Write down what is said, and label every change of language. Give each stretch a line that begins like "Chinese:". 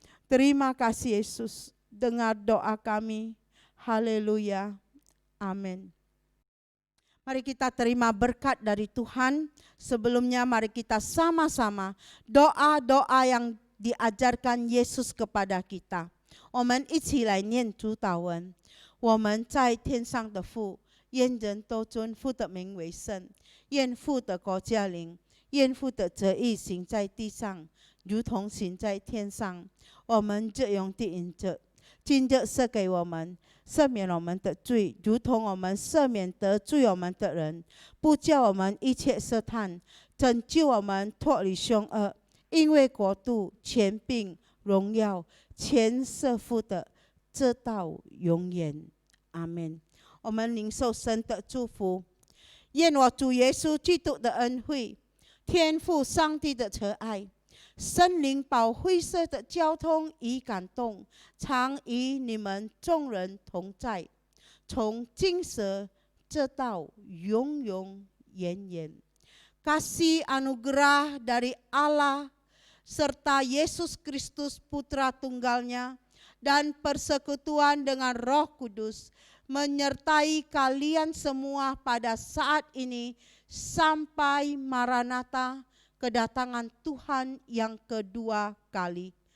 Indonesian: Terima kasih Yesus, dengar doa kami. Haleluya. Amin. Mari kita terima berkat dari Tuhan. Sebelumnya mari kita sama-sama doa-doa yang diajarkan Yesus kepada kita.
Chinese: 我们一起来念主祷文。我们在天上的父，愿人都尊父的名为圣，愿父的国降临，愿父的旨意行在地上，如同行在天上。我们这样的饮着，今日赦给我们，赦免我们的罪，如同我们赦免得罪我们的人，不叫我们一切试探，拯救我们脱离凶恶。因为国度、权柄、荣耀，全是父的，直到永远。阿们。我们领受神的祝福，愿我主耶稣基督的恩惠、天父上帝的慈爱、圣灵保惠师的交通与感动，常与你们众人同在，从今时直到永永远远。
Indonesian: Kasih anugerah dari Allah serta Yesus Kristus Putra Tunggalnya dan persekutuan dengan Roh Kudus menyertai kalian semua pada saat ini sampai Maranatha, kedatangan Tuhan yang kedua kali.